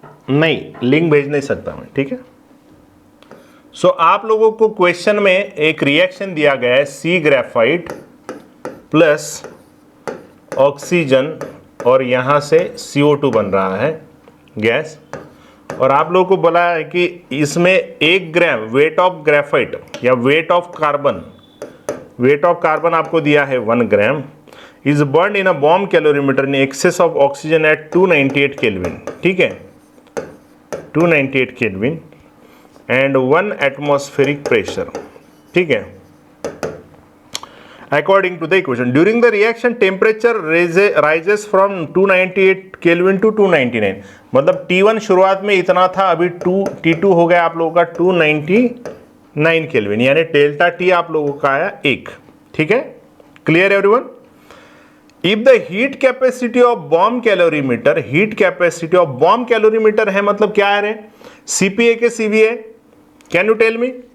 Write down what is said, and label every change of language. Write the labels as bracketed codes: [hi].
[hi] नहीं, लिंक भेज नहीं सकता मैं, ठीक है। सो आप लोगों को क्वेश्चन में एक रिएक्शन दिया गया है, सी ग्रेफाइट प्लस ऑक्सीजन और यहां से CO2 बन रहा है गैस, और आप लोगों को बोला है कि इसमें 1 ग्राम वेट ऑफ ग्रेफाइट या वेट ऑफ कार्बन आपको दिया है 1 gram [en] Is burn in a bomb calorimeter in excess of oxygen at 298 kelvin. [hi] ठीक है, 298 केल्विन एंड 1 एटमॉस्फेरिक प्रेशर। ठीक है, [en] according to the equation during the reaction temperature rises from 298 Kelvin to 299। [hi] मतलब T1 शुरुआत में इतना था, अभी T2 हो गया आप लोगों का 299 केल्विन, यानी डेल्टा T आप लोगों का आया 1। ठीक है, clear everyone. [en] if the heat capacity of bomb calorimeter, [hi] heat capacity of bomb calorimeter है मतलब क्या है रे, CPA के CVA, [en] Can you tell me?